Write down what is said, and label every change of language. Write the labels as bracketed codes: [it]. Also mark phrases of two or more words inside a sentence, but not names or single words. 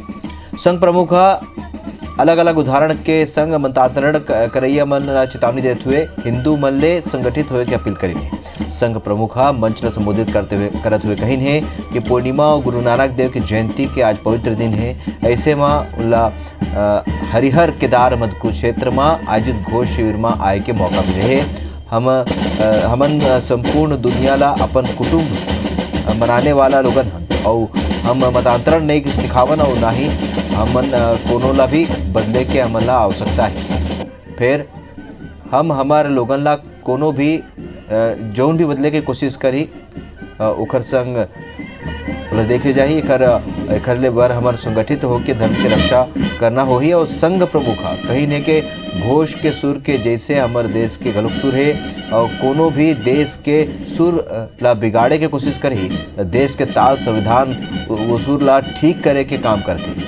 [hne] संघ प्रमुख अलग अलग उदाहरण के संग मतांतरण करैया मन चेतावनी देते हुए हिंदू मन ले संगठित होने की अपील करी। संघ प्रमुख मंच ला संबोधित करते हुए कहिन है कि पूर्णिमा और गुरु नानक देव की जयंती के आज पवित्र दिन है। ऐसे में उल्ला हरिहर केदार मधुकुद क्षेत्र में आयोजित घोष शिविर में आए के मौका मिले है। हमन संपूर्ण दुनिया ला अपन कुटुंब मनाने वाला लोगन हन और हम मतांतरण नहीं सिखावन और ना ही हमन कोनो ला भी बदले के हमन ला आवश्यकता है। फिर हम हमारे लोगन ला कोनो भी जौन भी बदले की कोशिश करी उखर संग देख ली जाही। एकर ले बर हमार संगठित होकर धर्म की रक्षा करना होही और संघ प्रमुख कहीं ने के घोष के सुर के जैसे हमारे देश के गलुक सुर है और कोनो भी देश के सुर ला बिगाड़े के कोशिश करी तो देश के ताल संविधान वो सुर ला ठीक करे के काम करते।